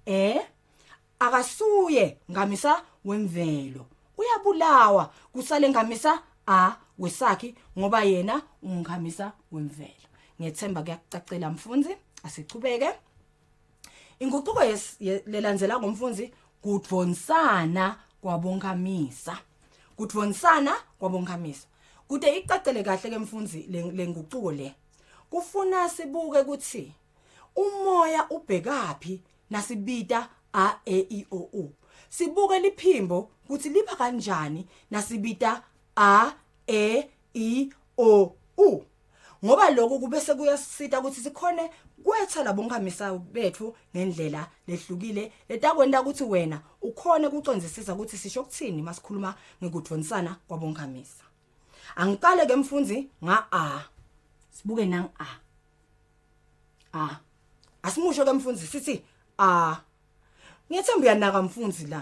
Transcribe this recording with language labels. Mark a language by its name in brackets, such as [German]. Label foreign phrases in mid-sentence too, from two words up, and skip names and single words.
[Swati] akasuye ngamisa wemvelo uyabulawa kusale ngamisa wesakhi ngoba yena ungamisa wemvelo ngiyethemba kuyakucacela mfundzi asichubeke inguquko lelandzela ngomfundzi kudvonsana kwabonkamisa kude icacele kahle ke mfundzi lenguquko le kufuna sibuke ukuthi umoya ubhekapi nasibita a i o u sibuke liphimbo ukuthi lipha kanjani nasibita a i o u ngoba lokho kubese kuyasita ukuthi sikhone kwetha labonkamisa bethu ngendlela lehlukile letakwenda ukuthi wena ukhone ukucondzisisa ukuthi sisho ukuthini masikhuluma ngekudvonsana kwabonkamisa angiqale ke mfundzi nga sibuke nang Asimusho ke mfundzi sithi ngiyethemba uyanaka mfundzi la.